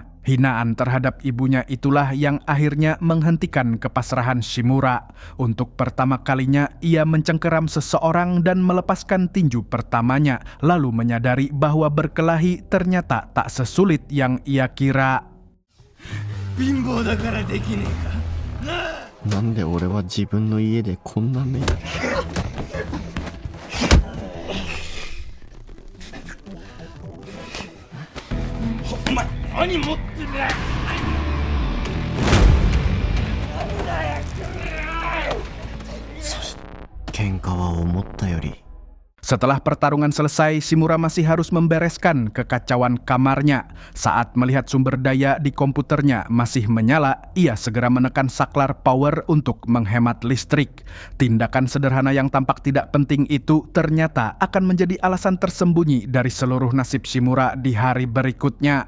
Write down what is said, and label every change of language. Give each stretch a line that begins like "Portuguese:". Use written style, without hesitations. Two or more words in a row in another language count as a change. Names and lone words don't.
Indonesian: Hinaan terhadap ibunya itulah yang akhirnya menghentikan kepasrahan Shimura. Untuk pertama kalinya ia mencengkeram seseorang dan melepaskan tinju pertamanya, lalu menyadari bahwa berkelahi ternyata tak sesulit yang ia kira.
Japanese: なんで俺は自分の家でこんな目に。お前何持ってんだよ。喧嘩は思ったより。
Indonesian: Setelah pertarungan selesai, Shimura masih harus membereskan kekacauan kamarnya. Saat melihat sumber daya di komputernya masih menyala, ia segera menekan saklar power untuk menghemat listrik. Tindakan sederhana yang tampak tidak penting itu ternyata akan menjadi alasan tersembunyi dari seluruh nasib Shimura di hari berikutnya.